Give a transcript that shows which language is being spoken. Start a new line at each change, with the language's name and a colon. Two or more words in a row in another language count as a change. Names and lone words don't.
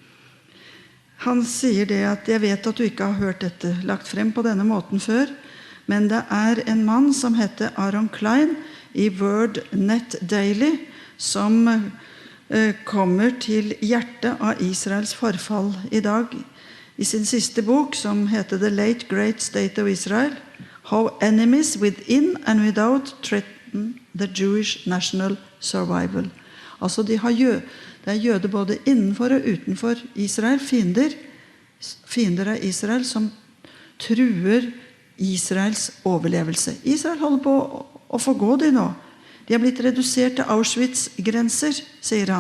Norwegian: Han sier det at jeg vet at du ikke har hørt dette lagt frem på denne måten før, men det er en mann som heter Aaron Klein i Word Net Daily som kommer til hjertet av Israels forfall i dag i sin siste bok som heter The Late Great State of Israel, How Enemies Within and Without Threaten the Jewish National Survival. Altså det er jøder både innenfor og utenfor Israel, fiender av Israel som truer Israels overlevelse. Israel holder på å forgå det nå. De har blitt redusert til Auschwitz-grenser, sier han.